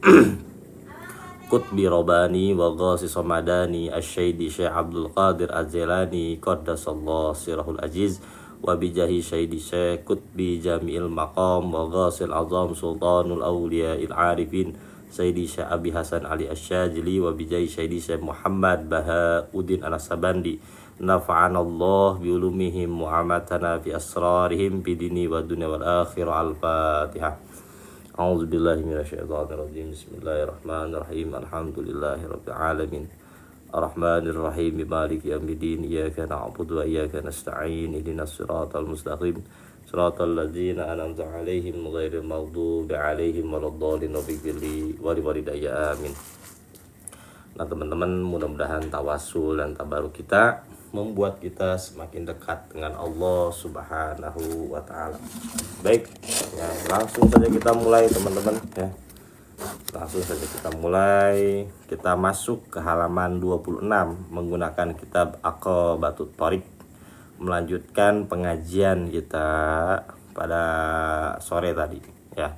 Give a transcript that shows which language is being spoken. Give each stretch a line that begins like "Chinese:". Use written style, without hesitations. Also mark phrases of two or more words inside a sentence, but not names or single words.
Arabic: قطب رباني وغوث صمداني السيد شيخ عبد القادر الجيلاني قدس الله سره العزيز وبجاه سيدي شيخ قطب جامع المقام وغوث الأعظم سلطان الأولياء العارفين سيدي شيخ أبي حسن علي الشاذلي وبجاه سيدي شيخ محمد بهاء الدين النقشبندي نفعنا الله بعلومهم وأماتنا في أسرارهم في الدين والدنيا والآخرة. Al-Fatihah. أعوذ بالله من الشيطان الرجيم بسم الله الرحمن الرحيم. الحمد لله رب العالمين. الرحمن الرحيم مالك يوم الدين. إياك نعبد وإياك نستعين اهدنا الصراط المستقيم. صراط الذين أنعمت عليهم غير المغضوب عليهم ولا الضالين. لوالدي آمين.
Indonesian: Nah, teman-teman, mudah-mudahan tawasul dan tabaruk kita membuat kita semakin dekat dengan Allah
Arabic: سبحانه وتعالى.
Indonesian: Baik, ya, langsung saja kita mulai teman-teman ya. Langsung saja kita mulai. Kita masuk ke halaman 26 menggunakan kitab Aqabatut Thoriq, melanjutkan pengajian kita pada sore tadi ya.